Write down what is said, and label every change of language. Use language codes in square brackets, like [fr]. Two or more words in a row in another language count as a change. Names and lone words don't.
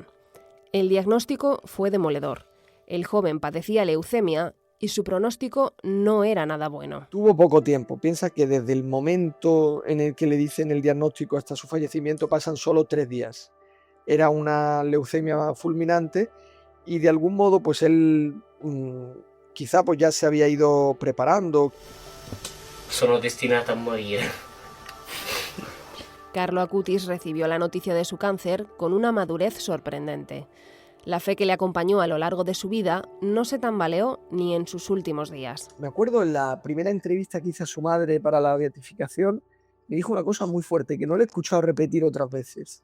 [es] El diagnóstico fue demoledor. El joven padecía leucemia y su pronóstico no era nada bueno. Tuvo poco tiempo. Piensa que desde el momento en el que le dicen el diagnóstico hasta su fallecimiento pasan solo 3 días. Era una leucemia fulminante y de algún modo pues él quizá pues ya se había ido preparando. [it] Sono destinata a morire. [es] Carlo Acutis recibió la noticia de su cáncer con una madurez sorprendente. La fe que le acompañó a lo largo de su vida no se tambaleó ni en sus últimos días. Me acuerdo en la primera entrevista que hizo a su madre para la beatificación, me dijo una cosa muy fuerte que no le he escuchado repetir otras veces.